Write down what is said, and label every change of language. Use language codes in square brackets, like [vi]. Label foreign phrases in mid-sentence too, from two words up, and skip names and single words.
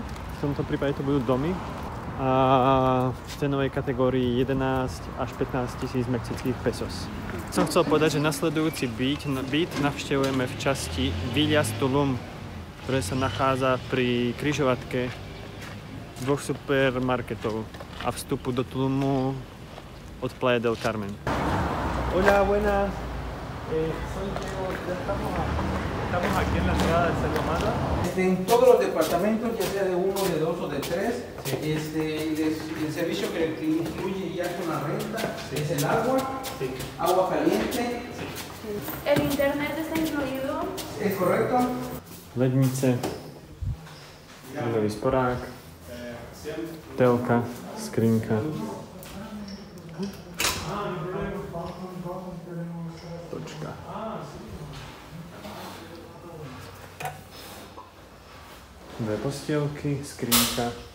[sk] V tomto prípade to budú domy. A v cenovej kategórii 11 až 15 tisíc mexických pesos. Som chcel povedať, že nasledujúci byt navštevujeme v časti Villas Tulum, ktoré sa nachádza pri križovatke 2 supermarketov a vstupu do Tulumu od Playa del Carmen. [es] Hola, buenas. Estamos aquí en la entrada del Cerro Mata. En todos los departamentos, ya sea de 1, de 2 o de 3, sí. El servicio que incluye ya con la renta, sí. Es el agua, sí. Agua caliente. Sí. ¿El internet está incluido? ¿Es correcto? [sk] Lednice, ľudový sporák, telka, skrinka. Točka. Dve postielky, skrinka.